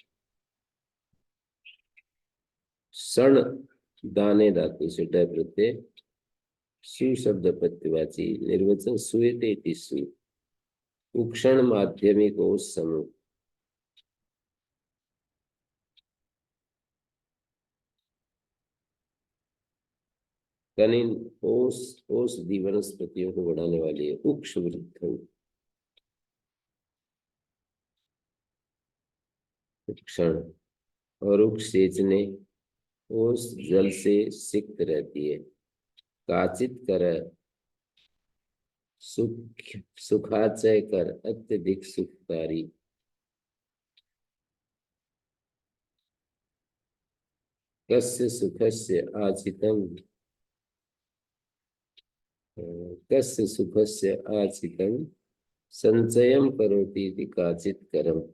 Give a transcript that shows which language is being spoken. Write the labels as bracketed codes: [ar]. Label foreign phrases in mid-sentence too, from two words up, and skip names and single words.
[sa] सण दाने धातु से डय प्रत्यय सु शब्द पत्यवाची निर्वचन सुयते इति सु उक्षण माध्यमिक ओस समूह। [hi] कनिन ओस औषधि वनस्पतियों को बढ़ाने वाली है। [sa] उक्ष वृद्धौ उक्षण [hi] और [sa] उक्ष सेचने [hi] ओस जल से सिक्त रहती है। [sa] काचित कर सुख सुखाचय कर अत्यधिक सुखकारी। कस्य सुखस्य आचितम कस्य सुखस्य आचितम संचयम करोति इति काचित करम।